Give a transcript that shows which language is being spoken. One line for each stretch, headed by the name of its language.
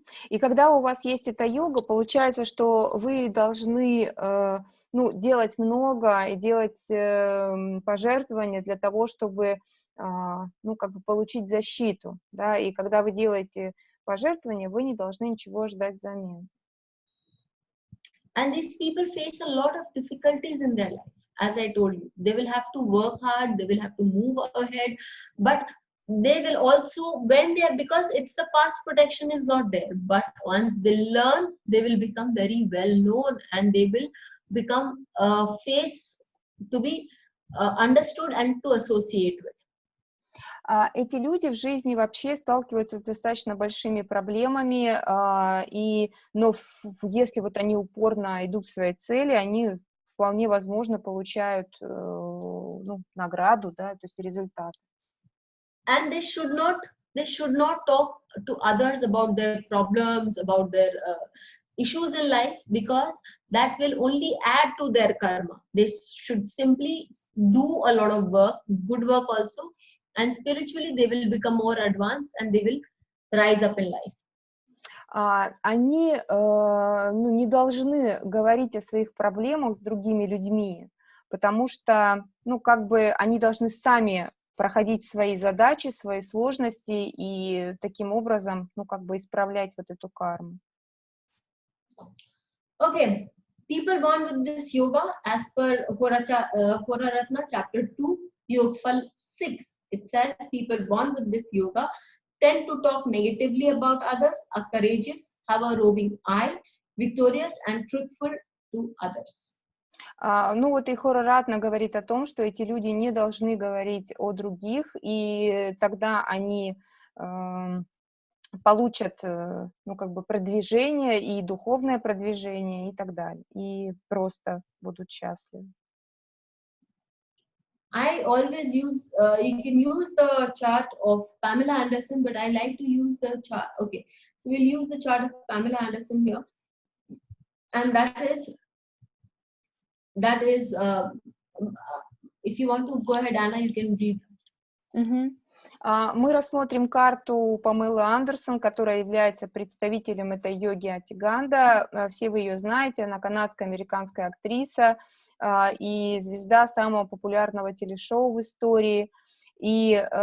Russian: И когда у вас есть эта йога, получается, что вы должны ну, делать много и делать пожертвования для того, чтобы ну, как бы получить защиту, да, и когда вы делаете пожертвования, вы не должны ничего ждать взамен.
English: And these people face a lot of difficulties in their life. As I told you, they will have to work hard, they will have to move ahead, but they will also, because it's the past protection is not there, but once they learn, they will become very well known and they will become a face to be understood and to associate with.
Russian: Эти люди в жизни вообще сталкиваются с достаточно большими проблемами, но если вот они упорно идут к своей цели, они вполне возможно получают ну, награду, да, то есть результат.
English: And they should not talk to others about their problems, about their issues in life, because that will only add to their karma. They should simply do a lot of work, good work also, and spiritually they will become more advanced and they will rise up in life.
Russian: Они ну, не должны говорить о своих проблемах с другими людьми, потому что, ну, как бы они должны сами проходить свои задачи, свои сложности и таким образом, ну, как бы исправлять вот эту карму.
English: Okay, people born with this yoga, as per Horaratna chapter 2, Yogfal 6, it says people born with this yoga tend to talk negatively about others, are courageous, have a roving eye, victorious and truthful to others.
Russian: Ну вот и Хоraratna говорит о том, что эти люди не должны говорить о других, и тогда они получат, ну, как бы продвижение и духовное продвижение и так далее, и просто будут счастливы.
English: I always use, you can use the chart of Pamela Anderson, but I like to use the chart. Okay, so we'll use the chart of Pamela Anderson here, and that is if you want to go ahead, Anna, you can read.
Russian: Мы рассмотрим карту Памелы Андерсон, которая является представителем этой йоги Атиганда. Все вы ее знаете, она канадско-американская актриса и звезда самого популярного телешоу в истории. И